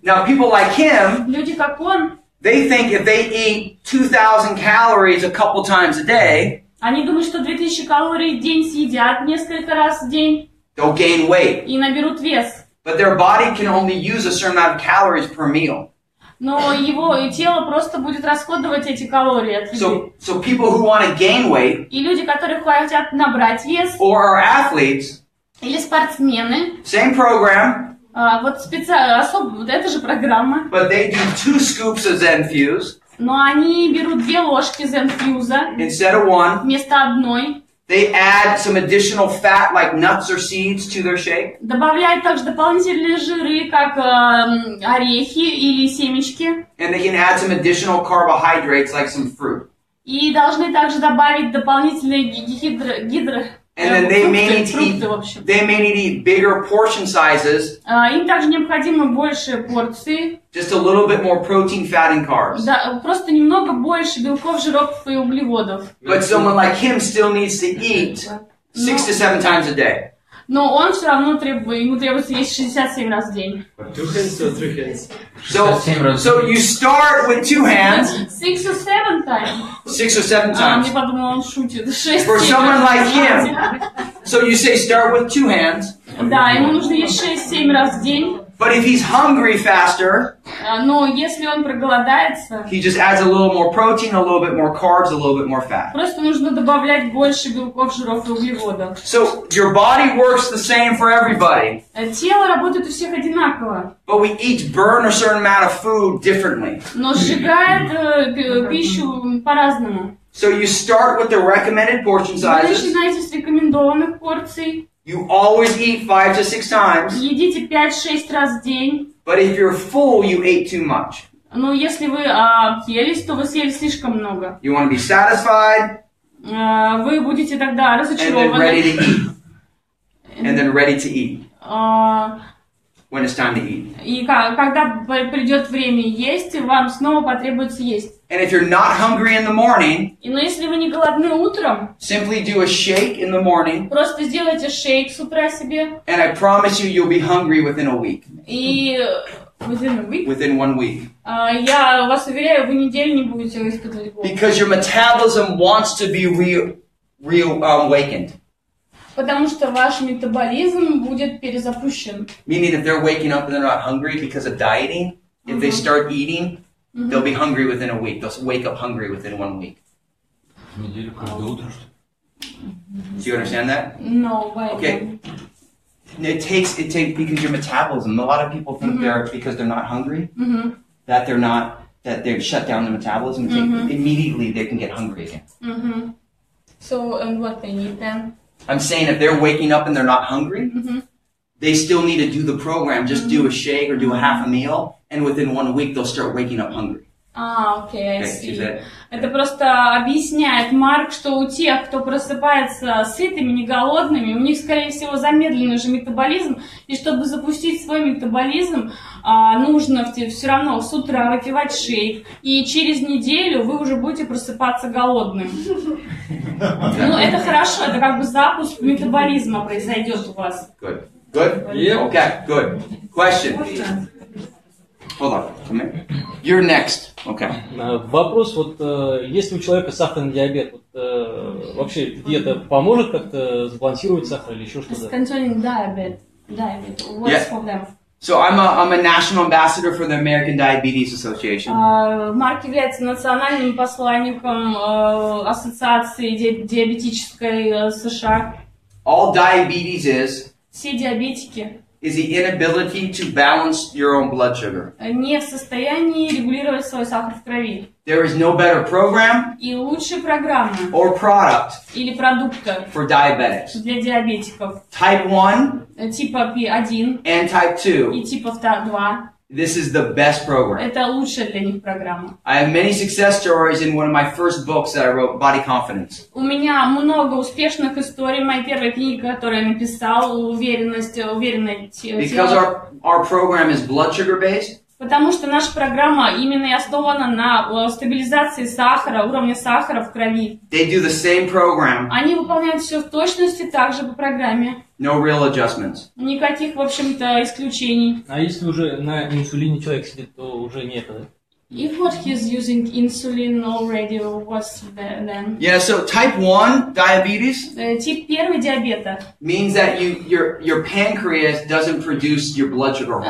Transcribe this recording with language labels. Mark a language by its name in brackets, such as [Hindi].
[English] Now people like him, [Russian] Люди, как он, [English] they think if they eat 2,000 calories a couple times a day, [Russian] они думают, что 2000 калорий в день съедят несколько раз в день [English] they'll gain weight. [Russian] и наберут вес. [English] But their body can only use a certain amount of calories per meal. [Russian] Но его тело просто будет расходовать эти калории от еды. [English] So people who want to gain weight [Russian] И люди, которые хотят набрать вес, [English] or are athletes, [Russian] или спортсмены, [English] same program, [Russian] вот особо, вот эта же программа, [English] but they do 2 scoops of ZEN Fuse [Russian] но они берут 2 ложки ZEN Fuse [English] instead of 1. [Russian] вместо одной, [English] They add some additional fat like nuts or seeds to their shake. [Russian] добавляют также дополнительные жиры, как орехи или семечки, [English] And they can add some additional carbohydrates like some fruit. [Russian] и должны также добавить дополнительные [English] And then they may need to [Russian] фрукты, в общем. [English] eat bigger portion sizes, [Russian] Им также необходимы больше порции, [English] just a little bit more protein, fat, and carbs. [Russian] да, просто немного больше белков, жиров и углеводов. [English] But someone like him still needs to eat 6 to 7 times a day. [Russian] Но он все равно ему требуется есть 67 раз в день. [English] 2 hands or 3 hands? So you start with 2 hands, 6 or 7 times. 6 or 7 [Russian] Мне [English] times. [Russian] подумала, он шутит. 6 [English] For someone like him, so you say start with 2 hands. [Russian] Да, ему нужно есть 6-7 раз в день. [English] But if he's hungry faster, [Russian] Но если он проголодается, [English] he just adds a little more protein, a little bit more carbs, a little bit more fat. [Russian] просто нужно добавлять больше белков, жиров и углеводов. [English] So your body works the same for everybody, [Russian] Тело работает у всех одинаково, [English] but we each burn a certain amount of food differently. [Russian] но сжигает пищу по-разному. [English] So you start with the recommended portion [Russian] Вы [English] sizes. [Russian] начинаете с рекомендованных порций. [English] You always eat 5 to 6 times, [Russian] Едите 5-6 раз в день. [English] but if you're full, you ate too much. [Russian] Но если вы объелись, то вы съели слишком много. [English] You want to be satisfied [Russian] Вы будете тогда [English] and then ready to [Russian] разочарованы. [English] eat. And then ready to eat. when it's time to eat. [Russian] И когда придет время есть, вам снова потребуется есть. [English] And if you're not hungry in the morning, [Russian] Но если вы не голодны утром, [English] simply do a shake in the morning, [Russian] просто сделайте шейк с утра себе. [English] and I promise you, you'll be hungry within a week. [Russian] И [English] Within 1 week. [Russian] Я вас уверяю, вы неделю не будете испытывать голод. [English] Because your metabolism wants to be reawakened. [Russian] Потому что ваш метаболизм будет перезапущен. [English] Meaning if they're waking up and they're not hungry because of dieting, if they start eating, they'll be hungry within a week. They'll wake up hungry within 1 week. [Russian] Неделю каждое утро, что [English] Do you understand that? No, Okay. It takes because your metabolism. A lot of people think because they're not hungry that they've shut down the metabolism. Immediately they can get hungry again. So, and what they need then? I'm saying if they're waking up and they're not hungry, they still need to do the program. Just do a shake or do a half a meal, and within 1 week they'll start waking up hungry. Окей, I see. [Russian] Это просто объясняет Марк, что у тех, кто просыпается сытыми, не голодными, у них, скорее всего, замедленный же метаболизм, и чтобы запустить свой метаболизм, нужно все равно с утра выпивать шейк, и через неделю вы уже будете просыпаться голодным. Ну, это хорошо, это как бы запуск метаболизма произойдет у вас. [English] Good. Good? Yeah. Okay, good. Question. Hold on. Come here. You're next. Okay. [Russian] Вопрос, вот если у человека сахарный диабет, вообще диета поможет как-то сбалансировать сахар или еще что-то? [English] Concerning diabetes, what's for them? So I'm a national ambassador for the American Diabetes Association. [Russian] Марк является национальным посланником ассоциации диабетической США. [English] All diabetes [Russian] Все диабетики [English] is the inability to balance your own blood sugar. [Russian] не в состоянии регулировать свой сахар в крови. [English] There is no better program [Russian] И лучшей программы [English] or product [Russian] или продукта [English] for diabetics. [Russian] для диабетиков [English] Type 1 [Russian] типа 1 [English] and type 2. [Russian] и типа 2. [English] This is the best program. [Russian] Это лучшая для них программа. [English] I have many success stories in one of my first books that I wrote, Body Confidence. [Russian] У меня много успешных историй. Моя первая книга, которую я написал, уверенное [English] Because [Russian] тело. [English] our program is blood sugar based, [Russian] Потому что наша программа именно и основана на стабилизации сахара, уровня сахара в крови. [English] they do the same program, [Russian] Они выполняют все в точности так же по программе. [English] no real adjustments. [Russian] Никаких, в общем-то, исключений. А если уже на инсулине человек сидит, то уже нет, да? [English] If what he's using insulin already, what's then? Yeah, so type 1 diabetes [Russian] Тип 1 диабета [English] means that your pancreas doesn't produce your blood sugar hormone.